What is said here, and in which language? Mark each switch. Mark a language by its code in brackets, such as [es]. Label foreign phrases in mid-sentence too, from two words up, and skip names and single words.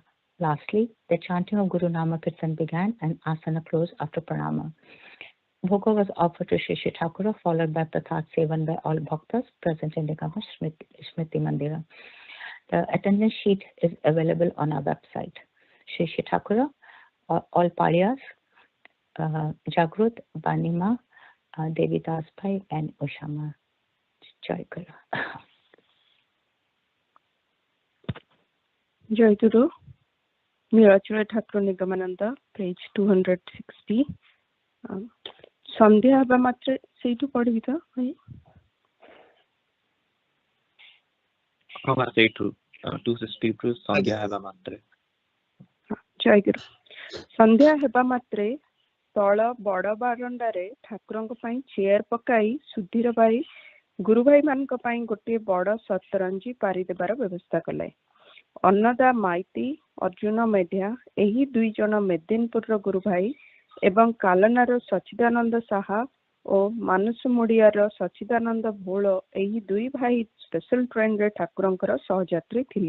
[en] Lastly, the chanting of Guru Nama Kirtan began and asana closed after pranama. Bhoga was offered to Shree Shree Thakur, followed by Prasad Sevan by all bhaktas present in Nigama Smriti Mandira. The attendance sheet is available on our website. Shree Shree Thakur, all Paliyas, Jagrut, Banima, Devi Daspai and Ushama. Jayaguru. Jayaguru, Nilachar Thakur Nigamananda, page 260. [or] ସନ୍ଧ୍ୟା ହବ ମାତ୍ରେ ସେଇଟୁ ପଢ଼ିବି ତ ଭାଇ ହବ ସେଇଟୁ 262 ସନ୍ଧ୍ୟା ହବ ମାତ୍ରେ. Jayaguru. ସନ୍ଧ୍ୟା ହେବା ମାତ୍ରେ ତଳ ବଡ଼ ବାରଣ୍ଡାରେ ଠାକୁରଙ୍କ ପାଇଁ ଚେୟାର ପକାଇ ସୁଧୀର ଭାଇ ଗୁରୁ ଭାଇ ମାନଙ୍କ ପାଇଁ ଗୋଟିଏ ବଡ଼ ସତରଞ୍ଜି ପାରିଦେବାର ବ୍ୟବସ୍ଥା କଲେ। ଅନ୍ନଦା ମାଇତି, ଅର୍ଜୁନ ମେଢିଆ ଏହି ଦୁଇ ଜଣ ମେଦିନପୁରର ଗୁରୁ ଭାଇ ଏବଂ କାଲନାର ସଚିଦାନନ୍ଦ ସାହା ଓ ମାନସୁମୁଡ଼ିଆର ସଚିଦାନନ୍ଦ ଭୋଳ ଏହି ଦୁଇ ଭାଇ ସ୍ପେଶାଲ ଟ୍ରେନରେ ଠାକୁରଙ୍କର ସହଯାତ୍ରୀ ଥିଲେ।